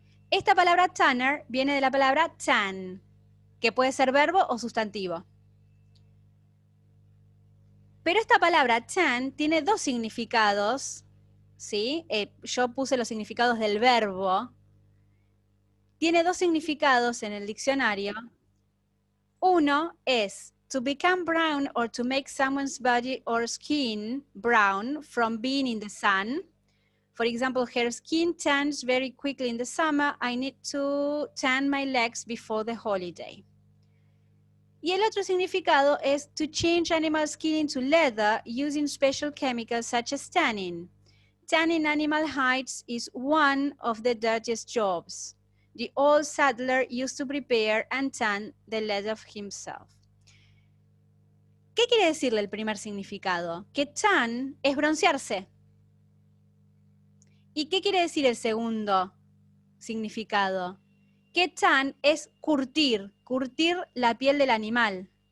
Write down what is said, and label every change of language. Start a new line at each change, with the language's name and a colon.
Spanish: Esta palabra tanner viene de la palabra tan, que puede ser verbo o sustantivo. Pero esta palabra tan tiene dos significados, ¿sí? Yo puse los significados del verbo. Tiene dos significados en el diccionario. Uno es
English: to become brown or to make someone's body or skin brown from being in the sun. For example, her skin tans very quickly in the summer. I need to tan my legs before the holiday.
Spanish: Y el otro significado es
English: to change animal skin into leather using special chemicals such as tanning. Tanning animal hides is one of the dirtiest jobs. The old saddler used to prepare and tan the leather himself.
Spanish: ¿Qué quiere decirle el primer significado? Que tan es broncearse. ¿Y qué quiere decir el segundo significado? Que tan es curtir la piel del animal.